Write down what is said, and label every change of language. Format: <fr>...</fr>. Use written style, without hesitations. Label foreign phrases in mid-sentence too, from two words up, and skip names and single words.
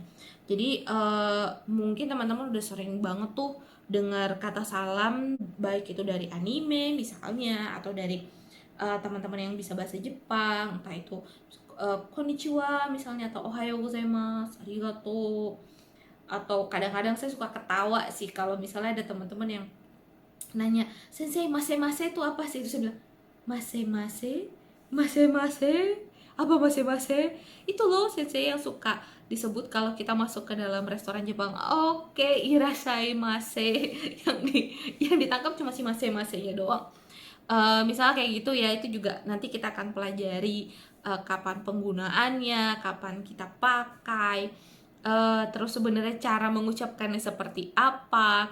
<id>Jadi mungkin teman-teman udah sering banget tuh dengar kata salam, baik itu dari anime misalnya, atau dari teman-teman yang bisa bahasa Jepang, entah itu konnichiwa misalnya, atau</id> <ja>おはようございます,</ja> <id>arigato. Atau kadang-kadang saya suka ketawa sih kalau misalnya ada teman-teman yang nanya, "Sensei, mase-mase itu apa sih?" Terus saya bilang, "Mase-mase? Mase-mase? Apa mase-mase?" Itu loh sensei yang suka disebut kalau kita masuk ke dalam restoran Jepang. Oke, irashaimase. yang ditangkap cuma si mase-masenya doang. Misalnya kayak gitu ya, itu juga nanti kita akan pelajari kapan penggunaannya, kapan kita pakai, terus sebenarnya cara mengucapkannya seperti apa.</id>